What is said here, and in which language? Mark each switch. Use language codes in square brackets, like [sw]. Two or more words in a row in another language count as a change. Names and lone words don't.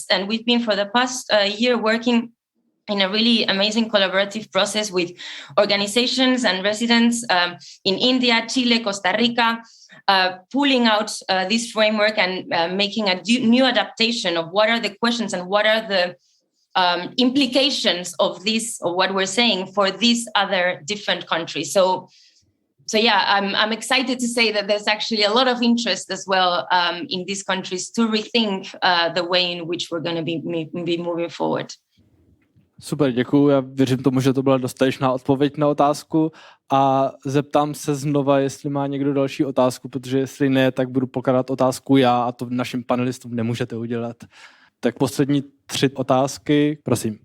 [en] And we've been for the past year working in a really amazing collaborative process with organizations and residents in India, Chile, Costa Rica, pulling out this framework and making a new adaptation of what are the questions and what are the implications of this, or what we're saying for these other different countries. So yeah, I'm excited to say that there's actually a lot of interest as well in these countries to rethink the way in which we're going to be moving forward. [cs] Super, děkuju. Já věřím tomu, že to byla dostatečná odpověď na otázku a zeptám se znova, jestli má někdo další otázku, protože jestli ne, tak budu pokládat otázku já a to našim panelistům nemůžete udělat. Tak poslední 3 otázky, prosím.